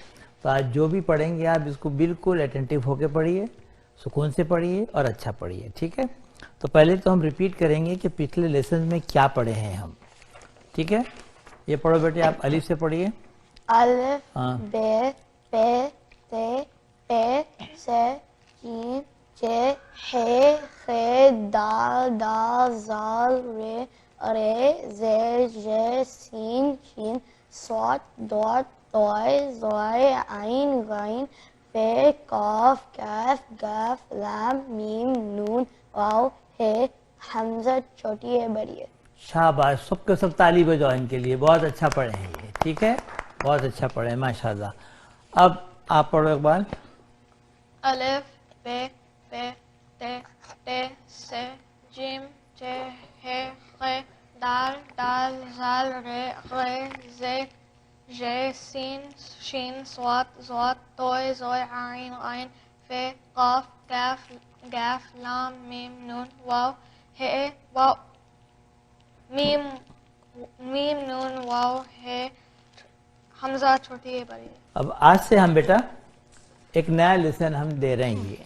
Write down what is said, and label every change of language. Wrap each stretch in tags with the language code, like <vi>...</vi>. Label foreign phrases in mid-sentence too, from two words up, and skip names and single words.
<hi>तो आज जो भी पढ़ेंगे आप इसको बिल्कुल अटेंटिव होकर पढ़िए, सुकून से पढ़िए और अच्छा पढ़िए, ठीक है। तो पहले तो हम रिपीट करेंगे कि पिछले लेसन में क्या पढ़े हैं हम, ठीक है। ये पढ़ो बेटे, आप अलिफ से पढ़िए। अलिफ, हाँ। बे, पे, ते, पे, से, जीम, जे, हे, खे, दाल, दाल, जाल, रे, जे, जे, सीन, शीन, स्वात, दौत, तोय, ज़ोय, आइन, गाइन, पे, काफ, कैफ, गाफ, लाम, मीम, नून, वाव, हे, हमजा छोटी है बड़ी है। शाबाश, सबके सब ताली बजाओ इनके लिए, बहुत अच्छा पढ़े हैं ये, ठीक है, बहुत अच्छा पढ़े हैं माशाल्लाह। अब आप पढ़ो एक बार। अलिफ, बे, पे, ते, से, जीम, जे, हे, खे, दाल, दाल, जाल, रे, जे, सीन, शीन, स्वात, ज़ौत, तोय, ज़ोय, आइन, फे, काफ, कैफ, गाफ, लाम, मीम, नून, वाव, हे, वाव, मीम, नून, वाव, हे, हमजा छोटी है बड़ी है। अब आज से हम बेटा एक नया लेसन हम दे रहे हैं।</hi>